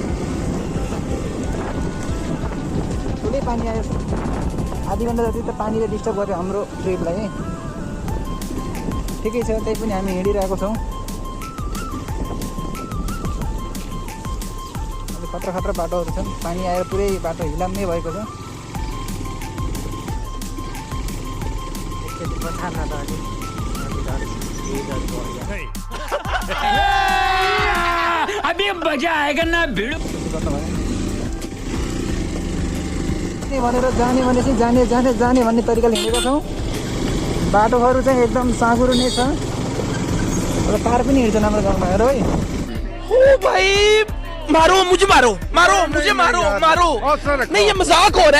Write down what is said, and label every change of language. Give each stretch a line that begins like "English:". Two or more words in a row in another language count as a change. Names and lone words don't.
Nepali: ठुलै पानी आयो। आधी घन्टा जति त पानीले डिस्टर्ब गर्यो हाम्रो ट्रिपलाई। ठिकै छ, त्यही पनि हामी हिँडिरहेको छौं। अलि खतरा बाटोहरू छन्। पानी आएर पुरै बाटो हिलाम्नै भएको छ।
Hindi: अभी मजा आएगा ना भिड
Nepali: भनेर जाने भनेपछि जाने भन्ने तरिकाले हिँडेका छौं। बाटोहरु चाहिँ एकदम साँघुरो नै छ। अब कार पनि हिँड्छन् हाम्रो गाउँमा। हेर है।
Hindi: ओ भाई मारो मुझे मारो नहीं ये मजाक हो रहा है।